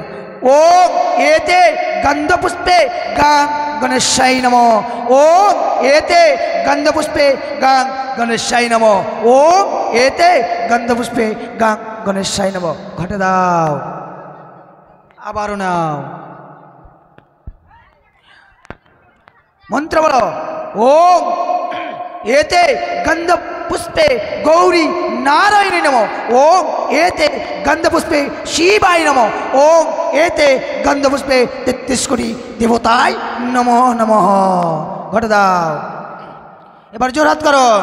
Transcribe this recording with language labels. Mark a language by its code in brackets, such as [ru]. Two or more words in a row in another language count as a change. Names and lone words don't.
[sa] ও এতে গন্ধ পুষ্পে গাং গণেশাই নম, ও এতে গন্ধ পুষ্পে গাং গণেশাই নম, ও এতে গন্ধ পুষ্পে গাং গণেশাই নম। [bn] ঘটে দাও, আবারও নাও। মন্ত্র বলো, [sa] ওম एते गंध पुष्पे गौरी नारायणी नमो ओम एते गंध पुष्पे शिवाय नमो ओम एते गंध पुष्पे 33 कोटी देवताय नमो नमः [bn] ঘট দাও এবার জোড়হাত করো